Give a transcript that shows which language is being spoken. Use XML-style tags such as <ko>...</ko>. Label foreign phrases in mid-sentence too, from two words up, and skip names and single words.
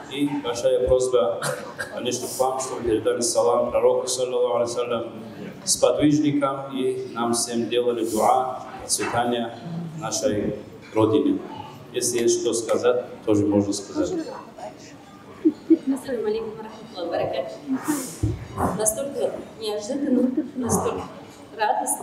<ru>И большая просьба, конечно, к вам, чтобы передали салам пророку,</ru> <ar>صلى الله عليه وسلم,</ar> <ru>сподвижникам и нам всем делали дуа, процветания нашей Родине. Если есть что сказать, тоже можно сказать. настолько неожиданно, настолько радостно.</ru>